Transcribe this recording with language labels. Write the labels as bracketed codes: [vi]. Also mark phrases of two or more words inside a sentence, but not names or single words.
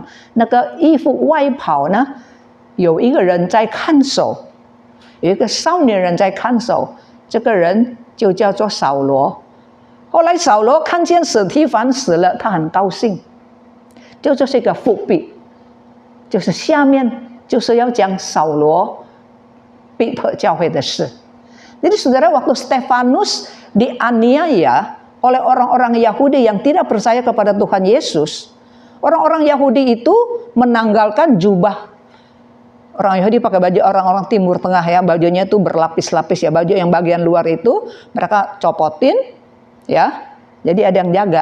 [zh] 那个衣服外袍呢，有一个人在看守，有一个少年人在看守，这个人就叫做扫罗。后来扫罗看见司提反死了，他很高兴，就这是一个伏笔，就是下面就是要讲扫罗逼迫教会的事. [id] Jadi saudara, waktu Stefanus dianiaya oleh orang-orang Yahudi yang tidak percaya kepada Tuhan Yesus, orang-orang Yahudi itu menanggalkan jubah. Orang Yahudi pakai baju orang-orang Timur Tengah ya, bajunya itu berlapis-lapis ya, baju yang bagian luar itu mereka copotin ya, jadi ada yang jaga.